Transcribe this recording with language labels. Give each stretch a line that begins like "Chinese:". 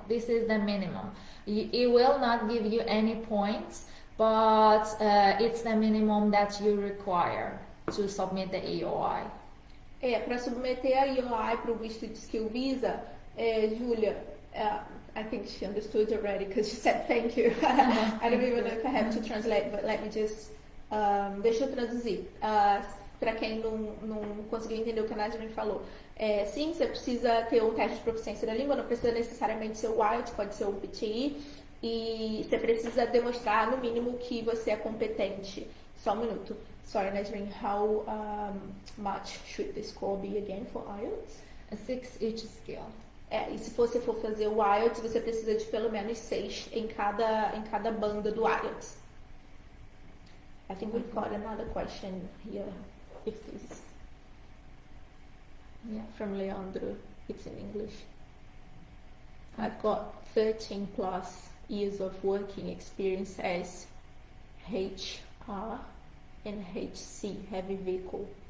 English: This is the minimum. It will not give you any points, but it's the minimum that you require to submit the EOI.
Portuguese: Para submeter a EOI para o visto de Skill Visa, Julia,
English: I think she understood already because she said thank you. I don't even know if I have to translate, but let me just...
Portuguese: deixa eu traduzir. Para quem não conseguiu entender o que a Nadine falou. Sim, você precisa ter um teste de proficiência da língua, não precisa necessariamente ser o IELTS, pode ser o PTE, e você precisa demonstrar, no mínimo, que você é competente. Só um minuto.
English: Sorry, Nadine, how much should the score be again for IELTS? 6 each skill.
Portuguese: E se você for fazer o IELTS, você precisa de pelo menos 6 em cada banda do IELTS.
English: I think we've got another question here. If this, from Leandro, it's in English. I've got 13 plus years of working experience as HR and HC, heavy vehicle.